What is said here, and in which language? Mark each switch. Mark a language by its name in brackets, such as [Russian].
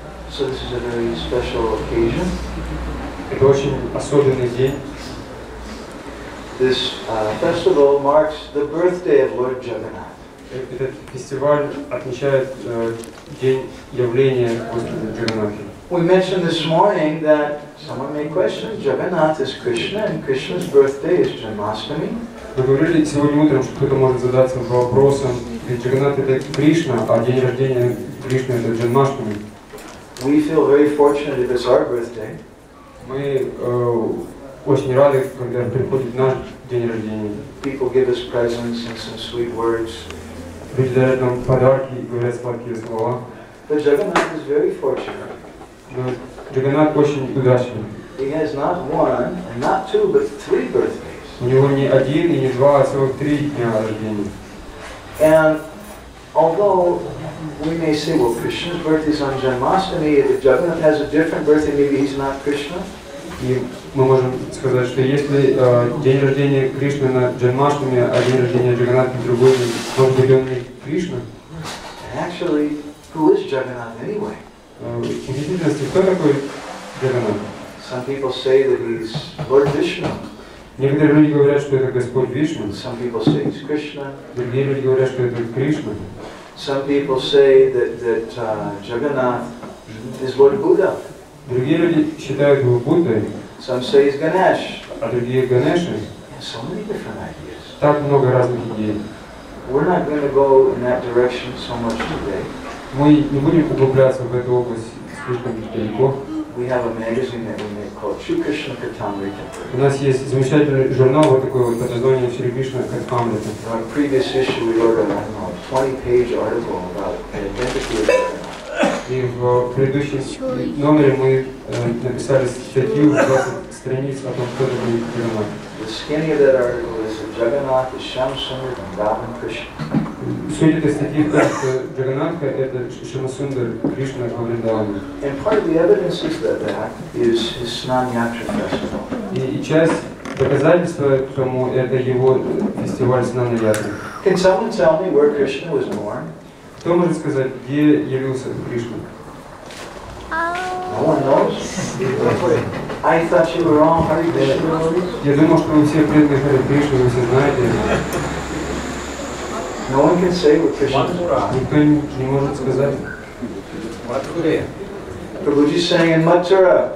[English] So this is a very special occasion. [Russian] Это очень особенный день. [English] This festival marks the birthday of Lord Jagannath. [Russian] Этот фестиваль отмечает день явления Господа Джаганнатха. [English] We mentioned this morning that someone may question Jagannath is Krishna and Krishna's birthday is Janmashtami. [Russian] Мы говорили сегодня утром, что кто-то может задаться вопросом, ведь Джаганнат это Кришна, а день рождения Кришны это Джанмаштами. [English] We feel very fortunate if it's our birthday. [Russian] Мы очень рады, когда приходит наш день рождения. [English] People give us presents and some sweet words. [Russian] Люди дарят нам подарки и говорят сладкие слова. [English] But Jagannath is very fortunate. [Russian] Но Джаганнат очень удачный. [English] He has not one, and not two, but three birthdays. [Russian] У него не один и не два, а целых 3 дня рождения. [English] And although we may say, well, Krishna's birthday is on Janmashtami, if Jagannath has a different birthday, maybe he's not Krishna. [Russian] И мы можем сказать, что если день рождения Кришны на Джанмаштами, а день рождения Джаганнатха другой, может быть он не Кришна. [English] Actually, who is Jagannath anyway? [Russian] В действительности, кто такой Джаганнат? [English] Some people say that he's Lord Vishnu. [Russian] Некоторые люди говорят, что это Господь Вишну. [English] Some people say he's Krishna. [Russian] Другие люди говорят, что это Кришна. [English] Some people say that Jagannath is Lord Buddha. [Russian] Другие люди считают его Буддой. [English] Some say he's Ganesh. [Russian] А другие Ганеши. [English] So many different ideas. [Russian] Так много разных идей. [English] We're not going to go in that direction so much today. [Russian] Мы не будем углубляться в эту область слишком далеко. [English] We have a magazine that we make called Shri Krishna Katamrita. [Russian] У нас есть замечательный журнал вот такой вот под названием Харе Кришна Катамрита. [English] In our previous issue we wrote a 20-page article about the identity of Jagannath. [Russian] И в предыдущем номере мы написали статью 20 страниц о том, кто такой Джаганнат. [English] The skinny of that article is that Jagannath is Shyam Sundar Vrindavan Krishna. [Russian] Суть этой статьи в том, что Джаганатха — это Шьямасундар Кришна во Вриндаване. [English] And part of the evidence is that is his Snana Yatra festival. [Russian] И часть доказательства тому — это его фестиваль Снана Ятры. [English] Can someone tell me where Krishna was born? [Russian] Кто может сказать, где явился Кришна? [English] No one knows? I thought you were all Hare Krishna devotees. [Russian] Я думал, что вы все преданные Харе Кришны, вы все знаете. [English] No one can say where Krishna was born. [Russian] Никто не может сказать. [English] Prabhuji is saying in Mathura.